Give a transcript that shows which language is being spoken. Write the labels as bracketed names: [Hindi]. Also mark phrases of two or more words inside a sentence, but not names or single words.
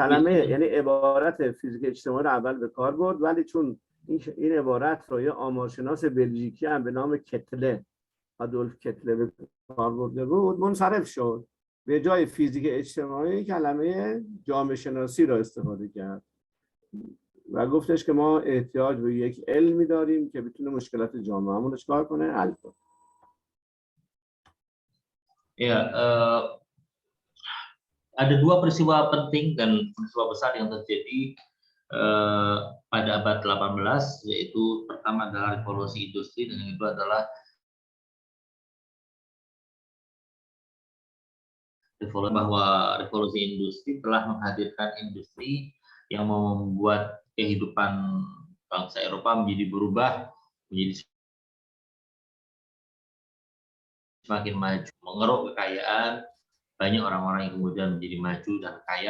[Persian] کلمه یعنی عبارت فیزیک اجتماعی رو اول به کار برد، ولی چون این عبارت رو یه آمارشناس بلژیکی هم به نام کتله، آدولف کتله به کار برده بود، منصرف شد. به جای فیزیک اجتماعی کلمه جامعه شناسی را استفاده کرد و گفتش که ما احتیاج به یک علمی داریم که بتونه مشکلات جامعهمون رو چیکار کنه، حل کنه. [Indonesian] Ya, ada dua peristiwa penting dan peristiwa besar yang terjadi pada abad 18, yaitu pertama adalah revolusi industri dan yang kedua adalah revolusi industri telah menghadirkan industri yang membuat kehidupan bangsa Eropa menjadi berubah, menjadi semakin maju, mengeruk kekayaan, banyak orang-orang yang kemudian menjadi maju dan kaya.